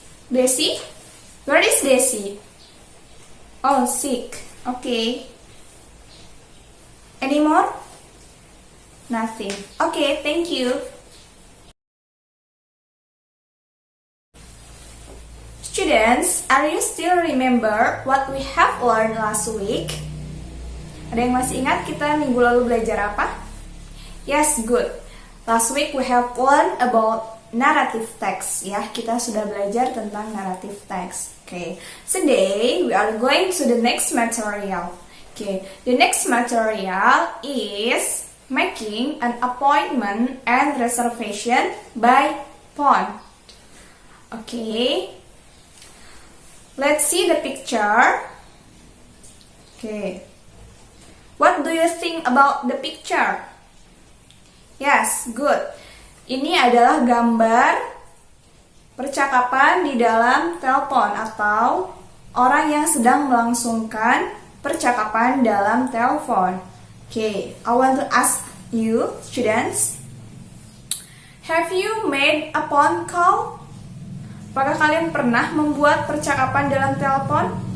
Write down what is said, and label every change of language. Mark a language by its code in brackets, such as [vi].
[en] Desi? Where is Desi? Oh, sick. Okay. Any more? Nothing. Okay, thank you. Students, are you still remember what we have learned last week? [id] Ada yang masih ingat kita minggu lalu belajar apa? [en] Yes, good. Last week we have learned about narrative text. [id] Ya, kita sudah belajar tentang narrative text. Okay. [en] Today we are going to the next material. Okay. The next material is making an appointment and reservation by phone. Okay. Let's see the picture. Okay. What do you think about the picture? Yes, good. [id] Ini adalah gambar percakapan di dalam telepon atau orang yang sedang melangsungkan percakapan dalam telepon. [en] Okay, I want to ask you, students, have you made a phone call? [id] Apakah kalian pernah membuat percakapan dalam telepon?